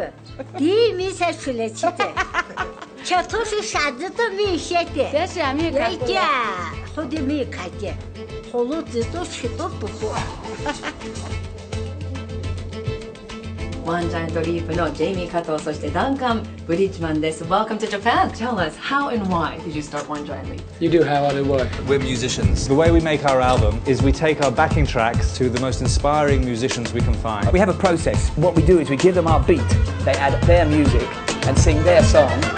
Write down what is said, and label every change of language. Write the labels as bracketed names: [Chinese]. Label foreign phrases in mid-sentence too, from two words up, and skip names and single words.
[Japanese] دی میشه شله چیته چطورش شده تو میشته لیکه خودی میکده خلو دیدو چطور بخور One Giant Leap のジェイミー・カトー、そしてダンカン・ブリッジマンです。 [English] Welcome to Japan. Tell us, how and why did you start One Giant Leap? You do how, I do why. We're musicians. The way we make our album is we take our backing tracks to the most inspiring musicians we can find. We have a process. What we do is we give them our beat, they add their music and sing their song.